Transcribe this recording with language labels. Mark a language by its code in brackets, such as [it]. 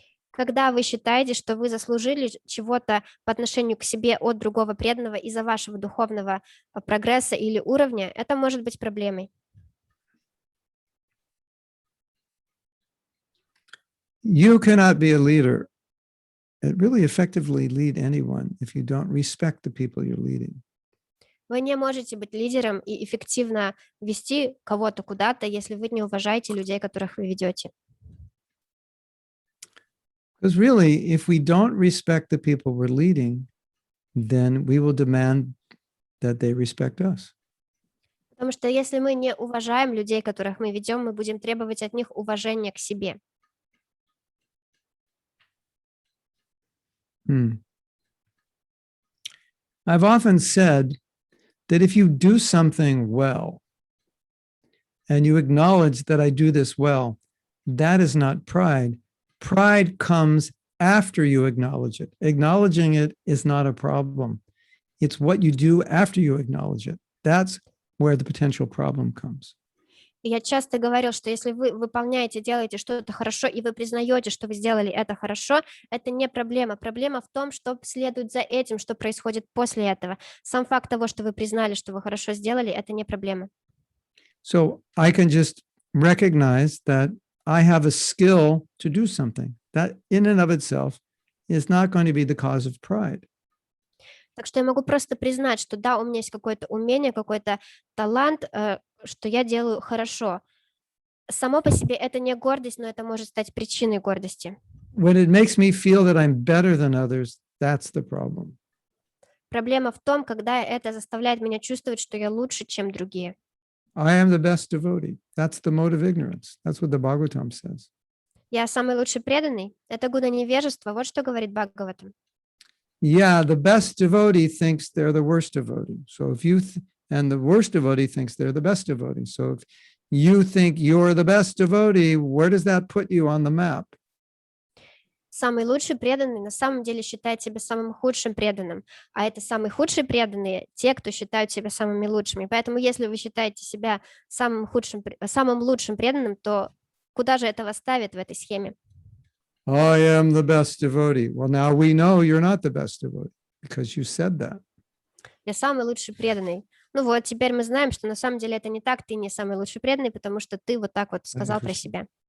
[ru] Когда вы считаете, что вы заслужили чего-то по отношению к себе от другого преданного из-за вашего духовного прогресса или уровня, это может быть проблемой. [en] You cannot be a leader and really effectively lead anyone if you don't respect the people you're leading. [ru] Вы не можете быть лидером и эффективно вести кого-то куда-то, если вы не уважаете людей, которых вы ведете. [en] Because really, if we don't respect the people we're leading, then we will demand that they respect us. [ru] Потому что если мы не уважаем людей, которых мы ведем, мы будем требовать от них уважения к себе. [en] I've often said that if you do something well and you acknowledge that I do this well, that is not pride. Pride comes after you acknowledge it. Acknowledging it is not a problem. It's what you do after you acknowledge it. That's where the potential problem comes. [ru] И я часто говорил, что если вы выполняете, делаете что-то хорошо, и вы признаете, что вы сделали это хорошо, это не проблема. Проблема в том, что следует за этим, что происходит после этого. Сам факт того, что вы признали, что вы хорошо сделали, это не проблема. [en] So I can just recognize that I have a skill to do something. That in and of itself is not going to be the cause of pride. [ru] Так что я могу просто признать, что да, у меня есть какое-то умение, какой-то талант, что я делаю хорошо. Само по себе это не гордость, но это может стать причиной гордости. [en] When it makes me feel that I'm better than others, that's the problem. [ru] Проблема в том, когда это заставляет меня чувствовать, что я лучше, чем другие. [en] I am the best devotee. That's the mode of ignorance. That's what the Bhagavatam says. [ru] Я самый лучший преданный. Это гуна невежества. Вот что говорит Бхагаватам. [en] Yeah, the best devotee thinks they're the worst devotee. So if you and the worst devotee thinks they're the best devotee. So if you think you're the best devotee, where does that put you on the map? [ru] Самый лучший преданный на самом деле считает себя самым худшим преданным, а это самые худшие преданные, те, кто считают себя самыми лучшими. Поэтому если вы считаете себя самым лучшим преданным, то куда же это вас ставит в этой схеме? [en] I am the best devotee. Well, now we know you're not the best devotee because you said that. [ru] Я самый лучший преданный. Ну вот, теперь мы знаем, что на самом деле это не так, ты не самый лучший преданный, потому что ты вот так вот сказал про себя.